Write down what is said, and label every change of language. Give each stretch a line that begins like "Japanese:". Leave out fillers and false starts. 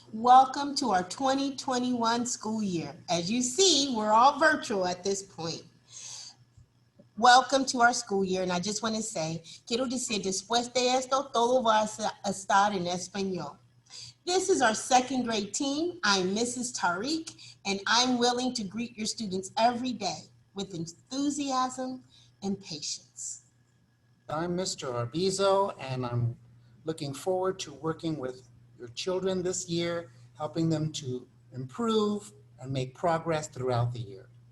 English: Welcome to our 2021 school year. As you see, we're all virtual at this point. Welcome to our school year, and I just want to say,
Spanish: quiero decir, después de esto, todo va a estar en español.
English: This is our second grade team. I'm Mrs. Tariq, and I'm willing to greet your students every day with enthusiasm and patience. I'm Mr. Arbizo, and I'm looking forward to working with your children this year, helping them to improve and make progress throughout the year.